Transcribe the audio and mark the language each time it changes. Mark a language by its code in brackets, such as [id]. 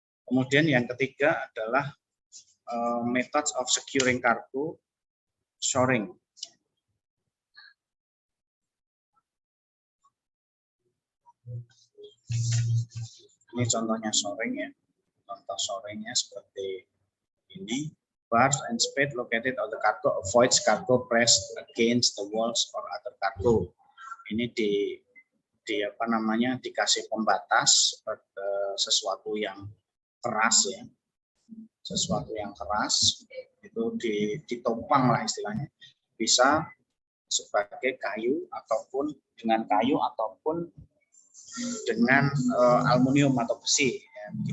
[id] Kemudian yang ketiga adalah [en] methods of securing cargo, shoring. [id] Ini contohnya shoring ya. Contoh shoringnya seperti ini. [en] Bars and spade located on the cargo avoids cargo pressed against the walls or other cargo. [id] Ini di apa namanya dikasih pembatas seperti sesuatu yang keras ya, sesuatu yang keras itu ditopang lah istilahnya, bisa sebagai kayu ataupun dengan kayu ataupun dengan aluminium atau besi ya.